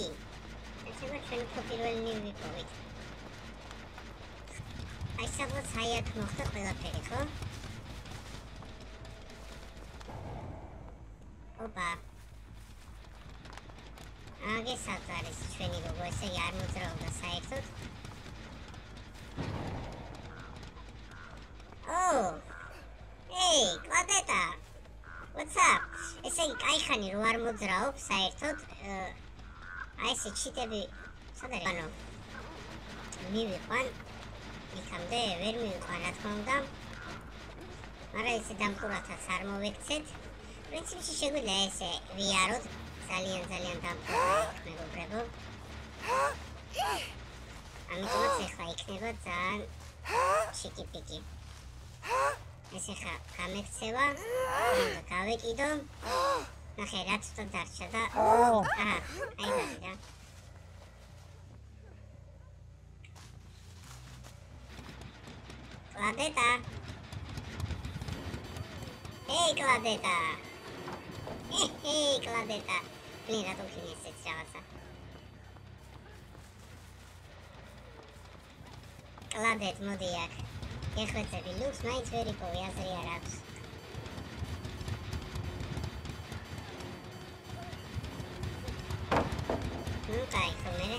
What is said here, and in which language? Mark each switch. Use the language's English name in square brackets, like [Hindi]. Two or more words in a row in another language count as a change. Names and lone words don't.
[Georgian] ეცება ჩვენ უფრო პირველი ვიპოვით. აი სადღაც აი აქ მოხდა ყველაფერი, ხო? ოპა. აგესაც არის ჩვენი ლოგო, ესე არ მოძრაობდა საერთოდ. [English] Oh, hey, Claudetta. What's up? [Georgian] ესე იგი, кайხანი რო არ მოძრაობ საერთოდ, აი ესე ჩიტები, სად არის? ანუ მივიყვან, იქამდე ვერ მივიყვან, რა თქმა უნდა. მაგრამ ესე დამყურათაც არ მოვექცეთ. პრინციპში შეგვიძლია ესე ვიაროთ, ძალიან დამყურო, მეგობრებო. ამიტომაც ეხლა იქნება ძალიან ჩიკი-პიკი. ესე ხა გამექცევა, გავეკიდო. ნახე რა ცოტა დარჩა და აი გასიდა. [English] Claudetta. Hey Claudetta. Hey Claudetta. [Georgian] ბლინ რატომ ქენი ესეც რაღაცა. კლადეთ მოდი აქ. გეხვეწები ლუქს მაინც ვერ იპოვე აზრი არ აქვს. ნუ კაი ხო მერე?